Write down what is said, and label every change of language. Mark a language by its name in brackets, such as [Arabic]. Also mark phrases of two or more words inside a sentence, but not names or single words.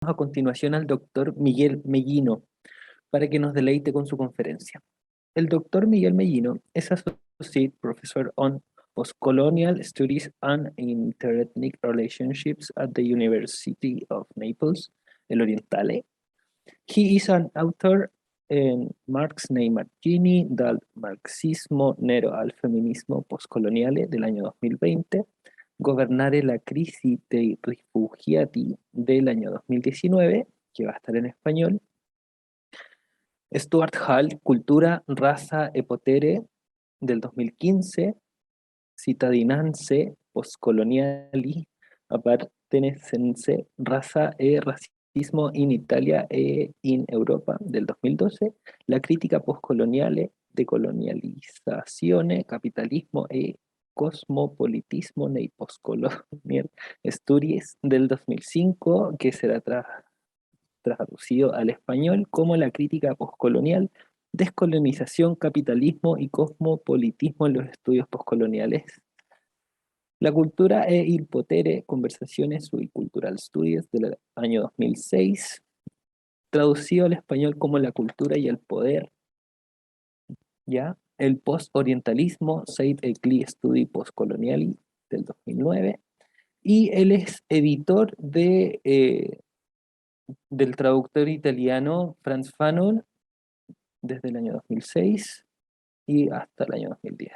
[Spanish] a continuación al doctor Miguel Mellino para que nos deleite con su conferencia. El doctor Miguel Mellino es [English] Associate Professor on Postcolonial Studies and Interethnic Relationships at the University of Naples, [Spanish] el Orientale. [English] He is an author in Marx nei margini dal marxismo nero al femminismo postcoloniale [Spanish] del año 2020, [English] Governare la crisi [Spanish] dei rifugiati del año 2019, que va a estar en español, Stuart Hall, Cultura, Raza e Potere del 2015, Cittadinanze Postcoloniali Appartenenze, Raza e Racismo in Italia e in Europa del 2012, La critica postcoloniale, decolonializzazione, capitalismo e cosmopolitismo nei postcolonial studies del 2005, que será traducido al español como La crítica postcolonial, descolonización, capitalismo y cosmopolitismo en los estudios postcoloniales. La cultura e il potere, conversaciones sui cultural studies del año 2006, traducido al español como La cultura y el poder, ¿ya? El post-orientalismo, Seit e Cli Studi Postcoloniali del 2009, y él es editor del traductor italiano Franz Fanon desde el año 2006 y hasta el año 2010.